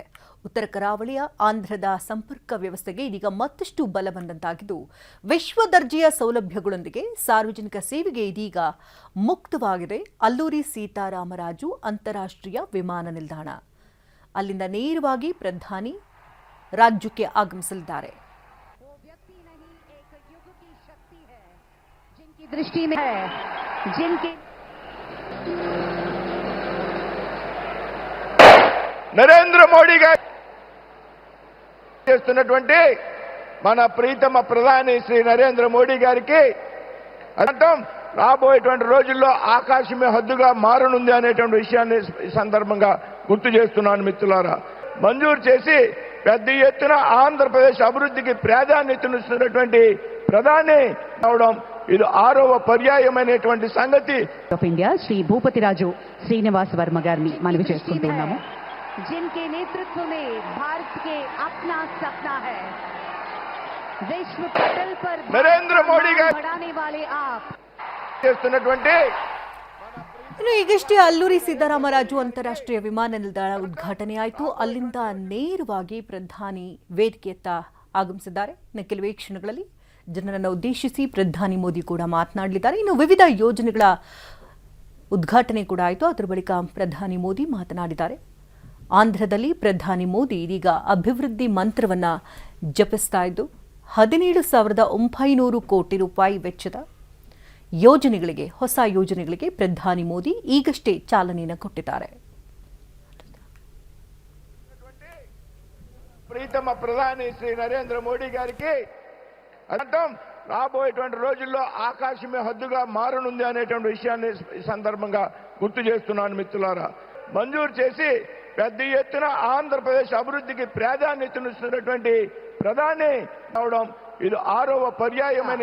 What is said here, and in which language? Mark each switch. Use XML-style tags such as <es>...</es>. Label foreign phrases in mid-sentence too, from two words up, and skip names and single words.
<kn>ಉತ್ತರ ಕರಾವಳಿಯ ಆಂಧ್ರದ ಸಂಪರ್ಕ ವ್ಯವಸ್ಥೆಗೆ ಇದೀಗ ಮತ್ತಷ್ಟು ಬಲ ಬಂದಂತಾಗಿದ್ದು, ವಿಶ್ವ ದರ್ಜೆಯ ಸೌಲಭ್ಯಗಳೊಂದಿಗೆ ಸಾರ್ವಜನಿಕ ಸೇವೆಗೆ ಇದೀಗ ಮುಕ್ತವಾಗಿದೆ ಅಲ್ಲೂರಿ ಸೀತಾರಾಮರಾಜು ಅಂತಾರಾಷ್ಟ್ರೀಯ ವಿಮಾನ ನಿಲ್ದಾಣ. ಅಲ್ಲಿಂದ ನೇರವಾಗಿ ಪ್ರಧಾನಿ ರಾಜ್ಯಕ್ಕೆ ಆಗಮಿಸಲಿದ್ದಾರೆ.</kn> <hi>दृष्टि में है जिनके</hi> <te>నరేంద్ర మోడీ గారు చేస్తున్నటువంటి మన ప్రీతమ ప్రధాని శ్రీ నరేంద్ర మోడీ గారికి అర్థం రాబోయేటువంటి రోజుల్లో ఆకాశమే హద్దుగా మారనుంది అనేటువంటి విషయాన్ని ఈ సందర్భంగా గుర్తు చేస్తున్నాను. మిత్రులారా, మంజూరు చేసి పెద్ద ఎత్తున ఆంధ్రప్రదేశ్ అభివృద్ధికి ప్రాధాన్యతనిస్తున్నటువంటి ప్రధాని అవడం ఇది 6వ పర్యాయమైనటువంటి సంగతి.</te> <en>of India</en> <te>శ్రీ భూపతి రాజు శ్రీనివాస్ వర్మ గారిని మనవి చేసుకుంటున్నాము.</te> <hi>जिनके नेतृत्व में भारत के अपना सपना है, विश्व पटल पर</hi> <te>नरेंद्र मोदी गाరు</te> <hi>बढ़ाने वाले आप</hi> <te>చేస్తున్నటువంటి</te> <kn>ಇನ್ನು ಈಗಷ್ಟೇ ಅಲ್ಲೂರಿ ಸೀತಾರಾಮರಾಜು ಅಂತಾರಾಷ್ಟ್ರೀಯ ವಿಮಾನ ನಿಲ್ದಾಣ ಉದ್ಘಾಟನೆ ಆಯಿತು. ಅಲ್ಲಿಂದ ನೇರವಾಗಿ ಪ್ರಧಾನಿ ವೇದಿಕೆಯತ್ತ ಆಗಮಿಸಿದ್ದಾರೆ. ಇನ್ನು ಕೆಲವೇ ಕ್ಷಣಗಳಲ್ಲಿ ಜನರನ್ನು ಉದ್ದೇಶಿಸಿ ಪ್ರಧಾನಿ ಮೋದಿ ಕೂಡ ಮಾತನಾಡಲಿದ್ದಾರೆ. ಇನ್ನು ವಿವಿಧ ಯೋಜನೆಗಳ ಉದ್ಘಾಟನೆ ಕೂಡ ಆಯಿತು. ಅದರ ಬಳಿಕ ಪ್ರಧಾನಿ ಮೋದಿ ಮಾತನಾಡಿದ್ದಾರೆ. ಆಂಧ್ರದಲ್ಲಿ ಪ್ರಧಾನಿ ಮೋದಿ ಇದೀಗ ಅಭಿವೃದ್ಧಿ ಮಂತ್ರವನ್ನು ಜಪಿಸ್ತಾ ಇದ್ದು 17,900 ಕೋಟಿ ರೂಪಾಯಿ ವೆಚ್ಚದ ಯೋಜನೆಗಳಿಗೆ, ಹೊಸ ಯೋಜನೆಗಳಿಗೆ ಪ್ರಧಾನಿ ಮೋದಿ ಈಗಷ್ಟೇ ಚಾಲನೆಯನ್ನು ಕೊಟ್ಟಿದ್ದಾರೆ.</kn> <te>ప్రీతమ ప్రధాని శ్రీ నరేంద్ర మోడీ గారికి అర్థం రాబోయేటువంటి రోజుల్లో ఆకాశమే హద్దుగా మారనుంది అనేటువంటి విషయాన్ని ఈ సందర్భంగా గుర్తు చేస్తున్నాను. మిత్రులారా, మంజూరు చేసి పెద్ద ఎత్తున ఆంధ్రప్రదేశ్ అభివృద్ధికి ప్రాధాన్యతనిస్తున్నటువంటి ప్రధాని అవడం ఇది 6వ పర్యాయమైన</te>